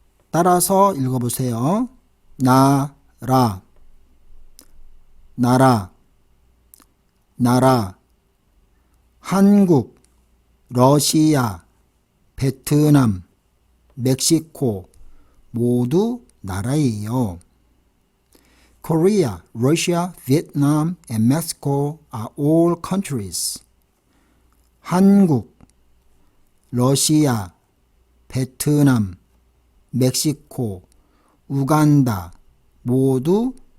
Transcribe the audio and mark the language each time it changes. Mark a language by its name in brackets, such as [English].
[Korean] 따라서 읽어보세요. 나라, 나라, 나라. 한국, 러시아, 베트남, 멕시코 모두 나라예요. [English] Korea, Russia, Vietnam, and Mexico are all countries. [Korean] 한국, 러시아, 베트남, 멕시코, 우간다 모두